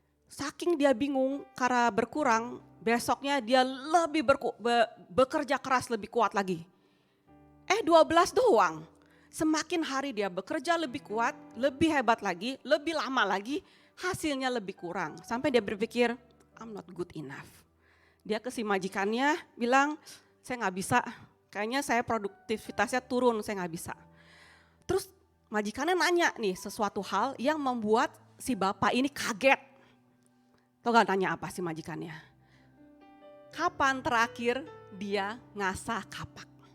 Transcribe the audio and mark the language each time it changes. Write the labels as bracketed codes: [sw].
[id] Saking dia bingung karena berkurang. Besoknya dia lebih bekerja keras lebih kuat lagi. 12 doang. Semakin hari dia bekerja lebih kuat, lebih hebat lagi, lebih lama lagi, hasilnya lebih kurang. Sampai dia berpikir, [en] I'm not good enough. [id] Dia ke si majikannya bilang, saya gak bisa, kayaknya saya produktivitasnya turun, saya gak bisa. Terus majikannya nanya nih sesuatu hal yang membuat si bapak ini kaget. Tahu gak nanya apa si majikannya? Kapan terakhir dia ngasah kapak?